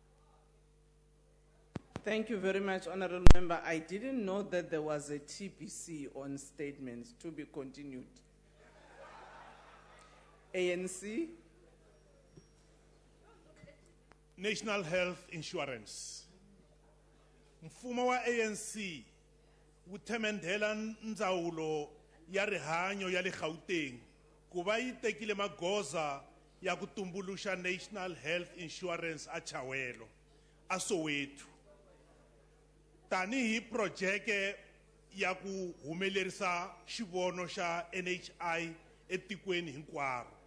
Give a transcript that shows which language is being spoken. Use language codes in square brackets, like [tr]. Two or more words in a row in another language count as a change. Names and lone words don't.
[en] Thank you very much, Honorable Member. I didn't know that there was a TPC on statements to be continued. ANC. National Health Insurance. [ts] Mfumo wa ANC wu themendhela ndzawulo ya rihanyo ya le Gauteng ku va yi tekile magoza ya ku tumbuluxa National Health Insurance a Chawelo a Soweto tanihi projeke ya ku humelerisa xivono xa NHI etikweni hinkwaro.